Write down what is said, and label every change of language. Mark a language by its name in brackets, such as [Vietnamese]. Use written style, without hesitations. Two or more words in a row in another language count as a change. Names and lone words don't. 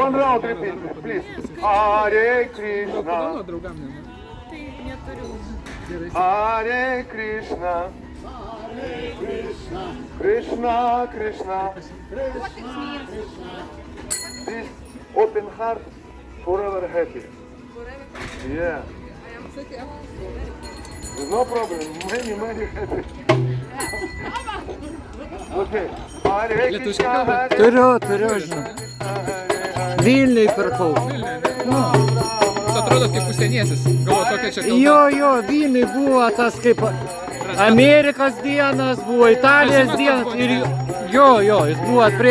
[English] cannot repeat it, please. [Sanskrit] Hare Krishna, [Lithuanian] Padovanot draugam, ne? Tai neturiu. [Sanskrit] Hare Krishna, Krishna Krishna. [English] This open heart, forever happy. Yeah. No problem, many happy. Okay. Hare [Lithuanian] Lietuviškai [Sanskrit] Krishna, [Lithuanian] kalbat? [Sanskrit] Hare [Lithuanian] Turiu, žinau. [Sanskrit] Hare. [Lithuanian] Vilniui pirkau. Jūs atrodot kaip užsienietis. Galvoju, kokia čia kalba. Jo, Vilniui buvo tas kaip Amerikos dienas, buvo Italijos dienas ir jo, jis buvo prie